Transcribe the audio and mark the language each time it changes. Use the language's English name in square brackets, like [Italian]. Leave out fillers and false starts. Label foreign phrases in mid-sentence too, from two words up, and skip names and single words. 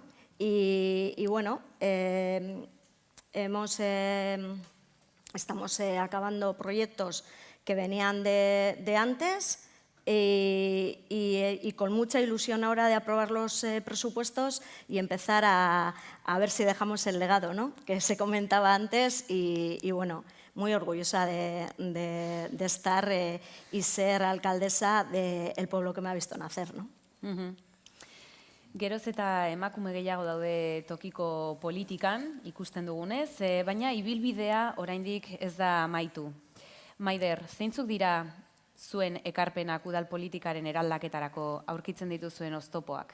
[Spanish] Y bueno, estamos acabando proyectos que venían de antes y con mucha ilusión ahora de aprobar los presupuestos y empezar a ver si dejamos el legado, ¿no?, que se comentaba antes y bueno, muy orgullosa de estar y ser alcaldesa del pueblo que me ha visto nacer, ¿no? [Basque] Geroz eta emakume gehiago daude tokiko politikan, ikusten dugunez, baina ibilbidea oraindik ez da amaitu. Maider, zeintzuk dira zuen ekarpenak udal politikaren eraldaketarako aurkitzen dituzuen oztopoak?